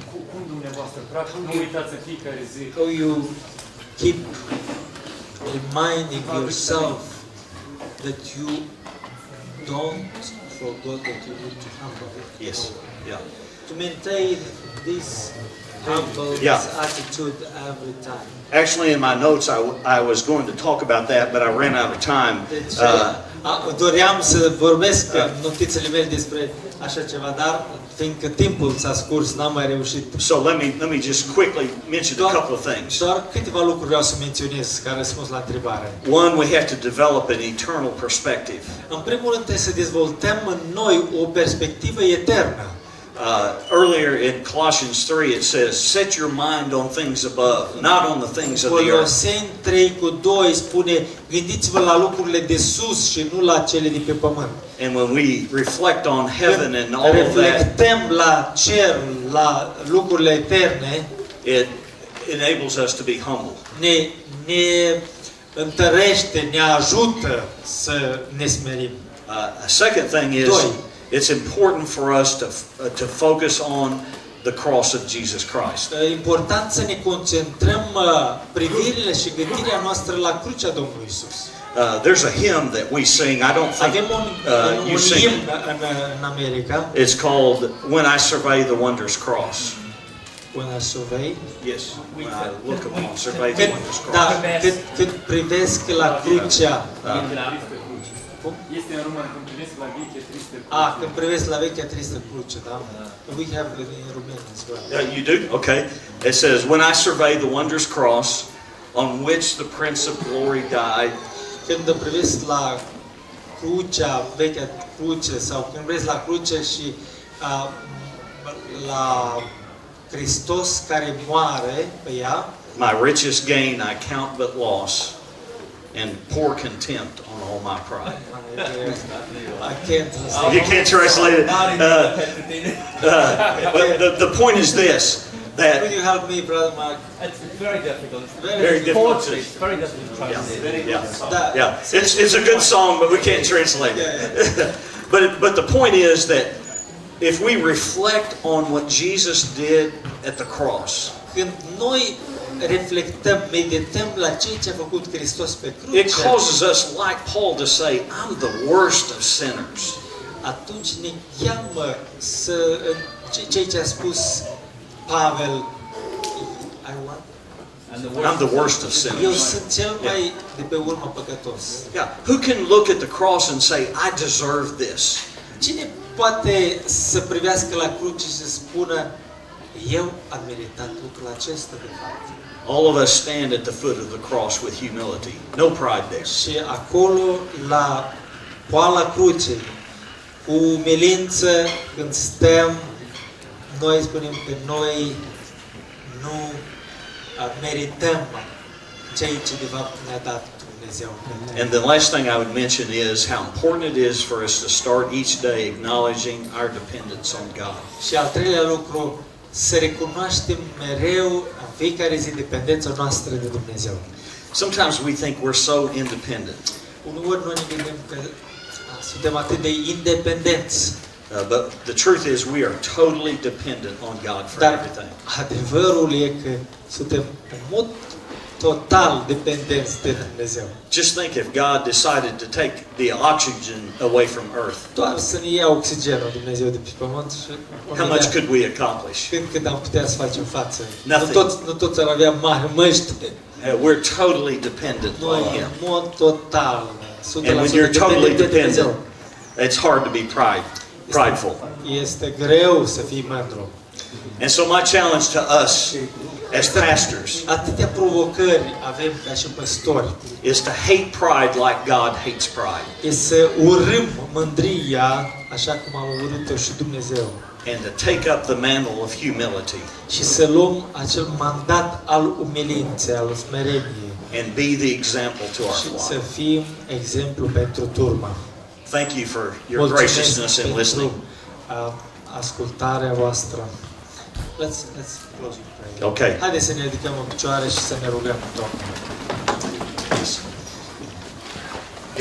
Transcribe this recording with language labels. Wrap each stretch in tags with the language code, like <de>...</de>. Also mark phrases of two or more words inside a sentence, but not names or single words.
<ro>Cum dumneavoastră, practic, nu uitați în fiecare zi?</ro> <en>How you keep reminding yourself that you don't forget that you need to humble. Yes. Yeah. To maintain this humble Yeah. attitude every time. Actually, in my notes, I was going to talk about that, but I ran out of time.</en> <ro>Deci, doream să vorbesc în notițele mele despre așa ceva, dar fiindcă timpul s-a scurs, n-am mai reușit.</ro> <en>So let me just quickly mention a couple of things.</en> <ro>Doar câteva lucruri vreau să menționez ca răspuns la întrebare.</ro> <en>One, we have to develop an eternal perspective.</en> <ro>În primul rând trebuie să dezvoltăm în noi o perspectivă eternă.</ro> <en>Earlier in Colossians 3 it says, set your mind on things above, not on the things of the earth.</en> <ro>Coloseni 3:2 spune, gândiți-vă la lucrurile de sus și nu la cele de pe pământ.</ro> <en>And when we reflect on heaven and all of that,</en> <ro>reflectăm la cer, la lucrurile eterne,</ro> <en>it enables us to be humble.</en> <ro>ne întărește, ne ajută să ne smerim.</ro> <en>A second thing is, it's important for us to focus on the cross of Jesus Christ.</en> <ro>E important să ne concentrăm privirile și gândirea noastră la crucea Domnului Isus.</ro> <en>There's a hymn that we sing. I don't think</en> <ro>Avem</ro> <en>you</en> <ro>un</ro> <en>sing</en> <ro>imn</ro> <en>it.</en> <ro>în America.</ro> <en>It's called When I Survey the Wondrous Cross. When I survey. Yes, when I look upon, survey the wondrous cross.</en> <ro>Da, cât privesc la crucea. Este în română, când privesc la vechea tristă cruce. Când privesc la vechea tristă cruce, da?</ro> <en>We have it in Romanian as well. You do? Okay. It says, when I survey the wondrous cross on which the Prince of Glory died.</en> <ro>Când privesc la crucea, vechea cruce, sau când privesc la cruce și la Hristos care moare pe ea.</ro> <en>My richest gain I count but loss, and pour contempt on all my pride. I can't. You can't translate it. But the point is this: that Could you help me, Brother Mark? It's very difficult. Very difficult. Poetry, it's very difficult to translate. yeah. It's a good song, but we can't translate it. But the point is that if we reflect on what Jesus did at the cross,</en> <ro>Când noi reflectăm, medităm la ceea ce a făcut Hristos pe cruce,</ro> <en>it causes us, like Paul, to say, "I'm the worst of sinners."</en> <ro>atunci ne cheamă să ceea ce a spus Pavel,</ro> <en>I'm the worst of</en> <ro>eu</ro> <en>sinners.</en> <ro>sunt cel mai de pe urmă păcătos.</ro> <en>Yeah. Who can look at the cross and say, "I deserve this"?</en> <ro>Cine poate să privească la cruce și să spună, eu am meritat lucrul acesta de fapt?</ro> <en>All of us stand at the foot of the cross with humility. No pride there.</en> <ro>Și acolo, la poala crucei, cu umilință, când stăm, noi spunem că noi nu merităm ceea ce de fapt ne-a dat Dumnezeu.</ro> <en>And the last thing I would mention is how important it is for us to start each day acknowledging our dependence on God.</en> <ro>Și al treilea lucru, să recunoaștem mereu în fiecare zi dependența noastră de Dumnezeu.</ro> <en>Sometimes we think we're so independent,</en> <ro>Uneori noi ne gândim că suntem atât de independenți,</ro> <en>but the truth is we are totally dependent on God for</en> <ro>dar</ro> <en>everything.</en> <ro>adevărul e că suntem în mod total dependenți de Dumnezeu.</ro> <en>Just think if God decided to take the oxygen away from earth,</en> <ro>Doar să ne ia oxigenul Dumnezeu de pe pământ și</ro> <en>how much could we accomplish?</en> <ro>cât am putea să facem față.</ro> <en>Nothing.</en> <ro>Nu toți ar avea mari măști.</ro> <en>We're totally dependent</en> <ro>Noi,</ro> <en>on Him.</en> <ro>în mod total, 100%</ro> <en>And when you're totally</en> <ro>dependenți de Dumnezeu.</ro> <en>dependent, it's hard to be prideful.</en> <ro>Este greu să fii mândru.</ro> <en>And so my challenge to us as pastors</en> <ro>Atâtea provocări avem ca și păstori.</ro> <en>is to hate pride like God hates pride,</en> <ro>E să urâm mândria așa cum am urât-o și Dumnezeu.</ro> <en>and to take up the mantle of humility</en> <ro>Și să luăm acel mandat al umilinței, al smereniei.</ro> <en>and be the example to our</en> <ro>Și să</ro> <en>flock.</en> <ro>fim exemplu pentru turma.</ro> <en>Thank you for your graciousness in listening.</en> <ro>Ascultarea voastră.</ro> <en>Let's close with prayer. Okay.</en> <ro>Haideți să ne ridicăm în picioare și să ne rugăm Domnul.</ro>